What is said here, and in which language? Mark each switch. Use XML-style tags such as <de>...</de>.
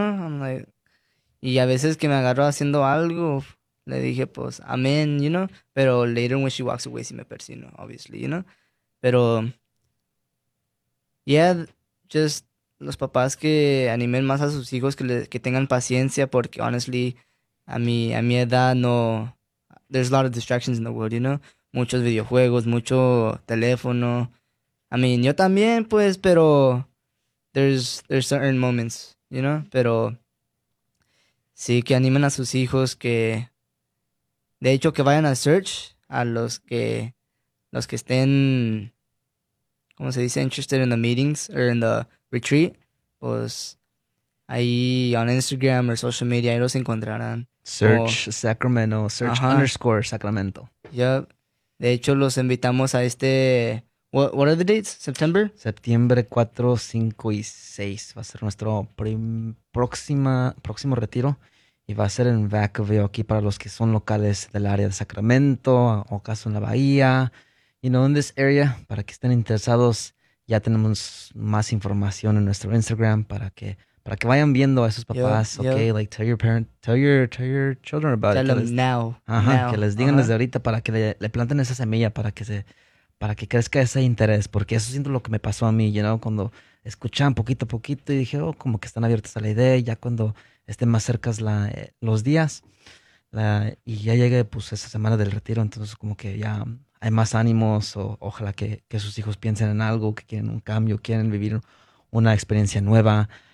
<en>I'm like,</en> <es>y a veces que me agarro haciendo algo, le dije, pues, amén,</es> <en>you know?</en> <es>Pero</es> <en>later</en> <es>when she walks away, sí me persino,</es> <en>obviously, you know?</en> <es>Pero,</es> <en>yeah,</en> <es>just los papás que animen más a sus hijos, que tengan paciencia, porque</es> <en>honestly,</en> <es>a mi edad no.</es> <en>There's a lot of distractions in the world, you know?</en> <es>Muchos videojuegos, mucho teléfono.</es> <en>I mean,</en> <es>yo también, pues, pero.</es> <en>There's certain moments, you know?</en> <es>Pero sí, que animen a sus hijos, que de hecho que vayan a search a los que estén, ¿cómo se dice?</es> <en>Interested in the meetings or in the retreat,</en> <es>pues ahí</es> <en>on Instagram or social media</en> <es>ahí los encontrarán. O</es> <en>Search Sacramento, search ajá. underscore Sacramento.</en> <es>Ya, de hecho los invitamos a este.</es> <en>What are the dates? September?</en> <es>Septiembre 4, 5 y 6 va a ser nuestro próximo retiro y va a ser en Vacaville aquí para los que son locales del área de Sacramento o caso en la bahía,</es> <en>you know, in this area,</en> <es>para que estén interesados. Ya tenemos más información en nuestro Instagram para que vayan viendo a esos</es> <en>Yep,</en> <es>papás, okay,</es> <en>yep. like tell your children about it, Tell them now,</en> <es>que</es> <en>now.</en> <es>les digan desde ahorita para que le planten esa semilla, para que crezca ese interés, porque eso siento lo que me pasó a mí,</es> <en>you know,</en> <es>cuando escuchaban poquito a poquito y dije, oh, como que están abiertos a la idea, y ya cuando estén más cerca los días, y ya llegue pues esa semana del retiro, entonces como que ya hay más ánimos, o ojalá que sus hijos piensen en algo, que quieren un cambio, quieren vivir una experiencia nueva.</es>